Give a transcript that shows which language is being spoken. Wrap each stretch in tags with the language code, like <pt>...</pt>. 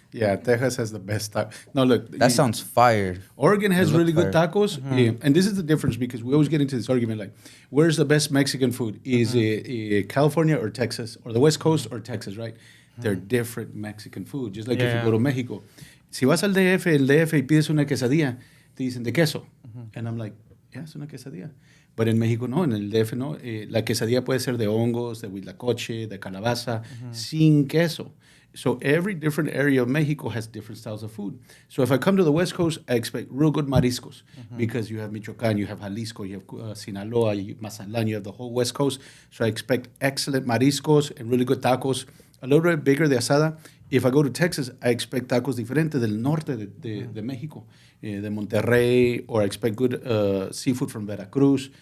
<en>Yeah, Texas has the best taco. No, look, That sounds fire. Oregon has really good fire. tacos, and this is the difference because we always get into this argument like, where's the best Mexican food? Is it California or Texas, or the West Coast or Texas, right? They're different Mexican food, just like if you go to Mexico.</en> <es>Si vas al DF, el DF y pides una quesadilla, te dicen de queso.</es> <en>And I'm like, yeah,</en> <es>es una quesadilla.</es> <en>But in Mexico, no,</en> <es>en el DF, no. La quesadilla puede ser de hongos, de huitlacoche, de calabaza, sin queso.</es> <en>So every different area of Mexico has different styles of food. So if I come to the West Coast, I expect real good mariscos because you have Michoacán, you have Jalisco, you have Sinaloa, you have Mazatlán, you have the whole West Coast. So I expect excellent mariscos and really good tacos. A little bit bigger de asada. If I go to Texas, I expect tacos</en> <es>diferentes del norte de Mexico, de Monterrey,</es> <en>or I expect good seafood from Veracruz.</en>